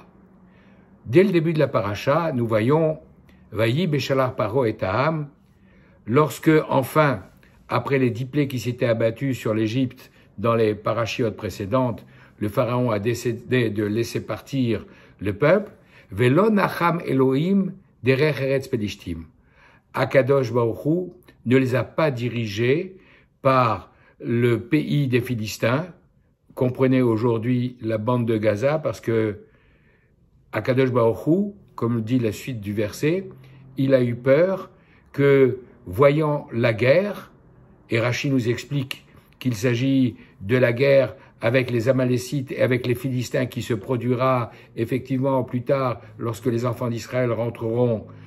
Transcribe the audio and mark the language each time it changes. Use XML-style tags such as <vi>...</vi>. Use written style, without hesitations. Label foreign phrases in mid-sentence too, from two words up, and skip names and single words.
<fr>Dès le début de la parasha, nous voyons</fr> <he>ויהי בשלח פרעה את העם,</he> <fr>lorsque enfin, après les 10 plaies qui s'étaient abattues sur l'Égypte dans les parachiotes précédentes, le pharaon a décidé de laisser partir le peuple.</fr> <he>ולא נחם אלהים דרך ארץ פלשתים. הקדוש ברוך הוא</he> <fr>ne les a pas dirigés par le pays des Philistins. Comprenez aujourd'hui la bande de Gaza, parce que</fr> <he>הקדוש ברוך הוא,</he> <fr>comme dit la suite du verset, il a eu peur que, voyant la guerre, et Rashi nous explique qu'il s'agit de la guerre avec les Amalécites et avec les Philistins qui se produira effectivement plus tard lorsque les enfants d'Israël rentreront</fr>